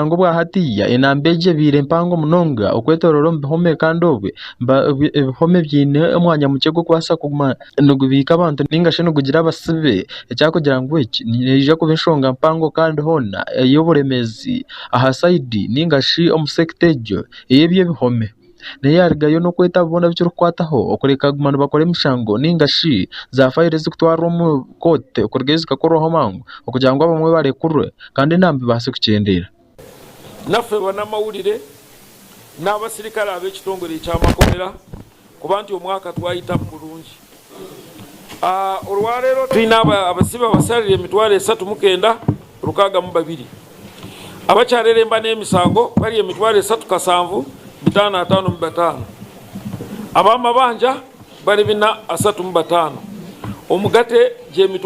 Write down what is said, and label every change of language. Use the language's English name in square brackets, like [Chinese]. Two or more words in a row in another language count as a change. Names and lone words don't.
[Nyankole] ngu bwahatiya enamba egi ebiire mpango munonga okwetorora omu bihome kandi obwe ebihome byine omwanya mukye gw'okubaasa kuguma nigubiika abantu ningashi nigugira abasibe ekyakugira ngu eki niija kuba enshonga mpango kandi hona ey'oburemezi aha saidi ningashi omu sekita egyo ey'ebyo ebihome niyo yarigayo n'okweta bona bikirikukwataho okureka kuguma nibakora emishango ningashi za fayiro ezikutwarwa omu kooti okurugayo zikakorwaho mangu okugira ngu abamwe barekurwe kandi enamba ibaase kukyendera. [Ganda] Naffe bannamawulire n'abasirikale ab'ekitongole eky'amakomera kuba nti omwaka twayitamu bulungi. Olwaleero tulina abasibe abasalire 3,962 abakyareremba n'emisango bali 3,755 ab'amabanja bali 435 omugate gye